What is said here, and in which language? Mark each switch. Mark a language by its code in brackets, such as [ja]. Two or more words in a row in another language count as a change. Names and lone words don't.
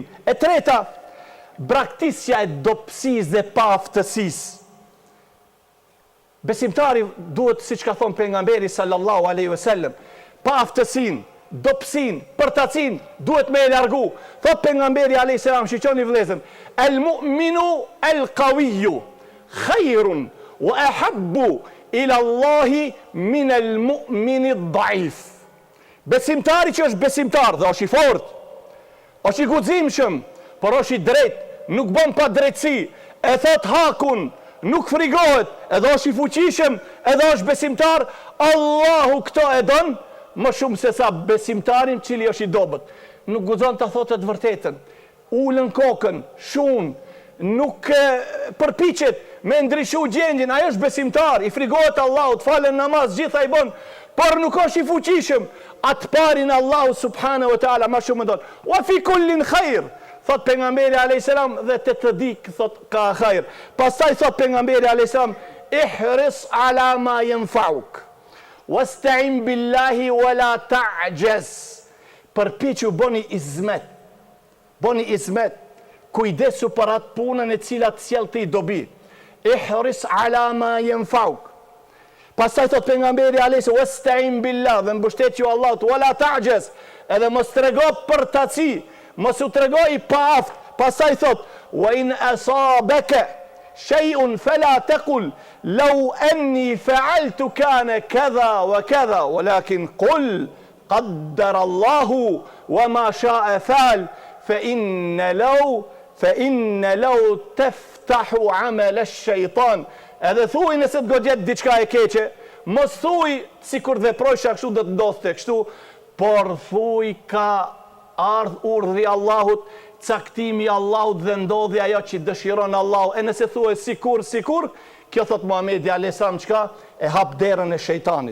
[sq] E treta, braktisja e dobësisë dhe paaftësisë. Besimtari duhet, siç ka thonë pejgamberi [ar] صلى الله عليه وسلم, [sq] paaftësinë, dobësinë, përtacin duhet me e largu. Thot pejgamberi [ar] عليه السلام, [sq] shiqoni vëllezër, [ar] المؤمن القوي خير وأحب إلى الله من المؤمن الضعيف. [sq] Besimtari që është besimtar dhe është i fort, është i guximshëm, por është i drejt, nuk bën pa drejtësi, e thot hakun, nuk frigohet, edhe është i fuqishëm, edhe është besimtar, Allahu këto e don më shumë se sa besimtarin cili është i dobët. Nuk guxon të thotë të vërtetën, ulën kokën, shun, nuk përpiqet me ndryshu gjendjen, ai është besimtar, i frigohet Allahut, falen namaz, gjitha i bën, por nuk është i fuqishëm, atë parin Allahu [ar] سبحانه وتعالى [sq] më shumë don. [ar] وفي كل خير, [sq] thot pejgamberi [ar] عليه السلام, [sq] dhe të dik thot ka khair. Pastaj thot pejgamberi [ar] عليه السلام, احرص على ما ينفعك واستعن بالله ولا تعجز. [sq] Përpiqu bëni izmet. Bëni izmet. Kujdesu për atë punën e cilat sjell ti dobi. [ar] احرص على ما ينفعك. [sq] Pastaj thot pejgamberi [ar] عليه السلام, واستعن بالله, [sq] dhe mbështetju Allahut, [ar] ولا تعجز, [sq] edhe mos trego përtaci, mos u trego i paaft. Pastaj thot, [ar] وإن أصابك شيء فلا تقل لو أني فعلت كان كذا وكذا ولكن قل قدر الله وما شاء فعل فإن لو تفتح عمل الشيطان. [sq] Edhe thuj nëse të godjet diçka e keqe, mos thuj si kur veprojsha kështu dhe të ndodhte kështu, por thuj ka ardh urdhri Allahut, caktimi Allahut dhe ndodhi ajo që dëshiron Allahu. E nëse thuaj sikur, kjo thot Muhamedi [ar] عليه السلام [sq] çka e hap derën e shejtanit.